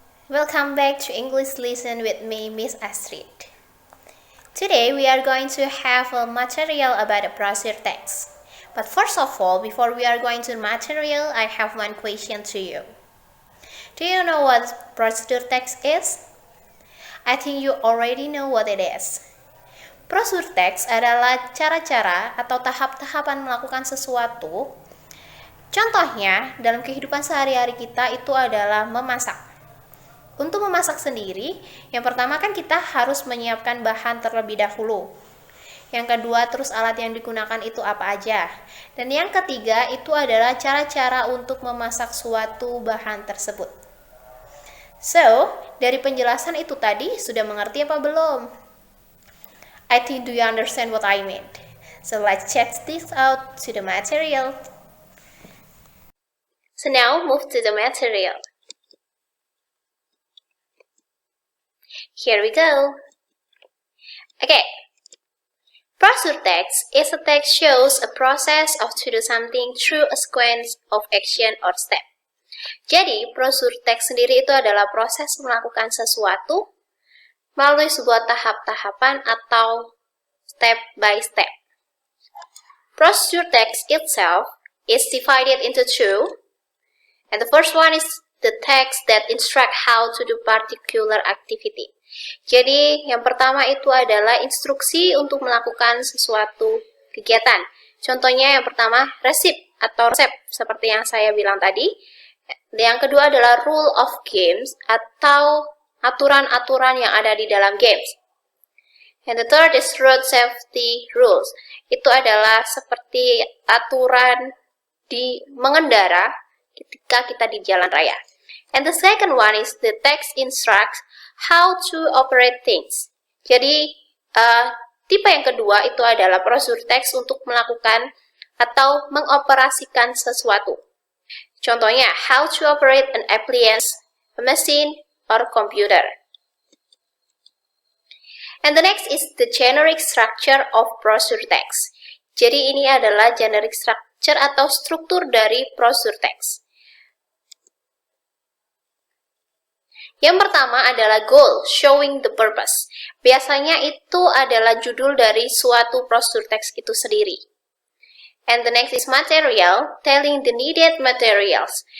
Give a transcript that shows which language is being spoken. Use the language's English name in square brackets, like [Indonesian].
[English] Welcome back to English Lesson with me, Miss Astrid. Today we are going to have a material about a procedure text. But first of all, before we are going to the material, I have one question to you. Do you know what procedure text is? I think you already know what it is. [Indonesian] Procedure text adalah cara-cara atau tahap-tahapan melakukan sesuatu. Contohnya, dalam kehidupan sehari-hari kita itu adalah memasak. Untuk memasak sendiri, yang pertama kan kita harus menyiapkan bahan terlebih dahulu. Yang kedua, terus alat yang digunakan itu apa aja. Dan yang ketiga, itu adalah cara-cara untuk memasak suatu bahan tersebut. So, dari penjelasan itu tadi, sudah mengerti apa belum? [English] I think do you understand what I mean? So let's check this out to the material. So now move to the material. Here we go. Okay. Procedure text is a text shows a process of to do something through a sequence of action or step. [Indonesian] Jadi, procedure text sendiri itu adalah proses melakukan sesuatu melalui sebuah tahap-tahapan atau step by step. [English] Procedure text itself is divided into two. And the first one is the text that instruct how to do particular activity. [Indonesian] Jadi, yang pertama itu adalah instruksi untuk melakukan sesuatu kegiatan. Contohnya yang pertama, receipt atau resep, seperti yang saya bilang tadi. Yang kedua adalah rule of games atau aturan-aturan yang ada di dalam games. [English] And the third is road safety rules. [Indonesian] Itu adalah seperti aturan di mengendara ketika kita di jalan raya. [English] And the second one is the text instructs how to operate things. [Indonesian] Jadi, tipe yang kedua itu adalah procedure text untuk melakukan atau mengoperasikan sesuatu. [English] Contohnya, how to operate an appliance, a machine, or computer. And the next is the generic structure of procedure text. [Indonesian] Jadi, ini adalah generic structure atau struktur dari procedure text. Yang pertama adalah goal, [English] showing the purpose. [Indonesian] Biasanya itu adalah judul dari suatu procedure text itu sendiri. [English] And the next is material, telling the needed materials.